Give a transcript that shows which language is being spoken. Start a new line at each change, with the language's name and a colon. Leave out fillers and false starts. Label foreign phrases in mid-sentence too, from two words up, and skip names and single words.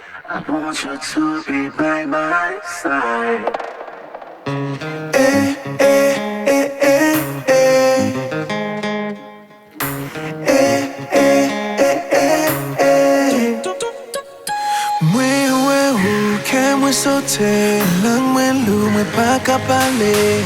English: I want you to be by my side.
Haitian Creole: Mwen sote, lang mwen lou, mwen pa ka pale.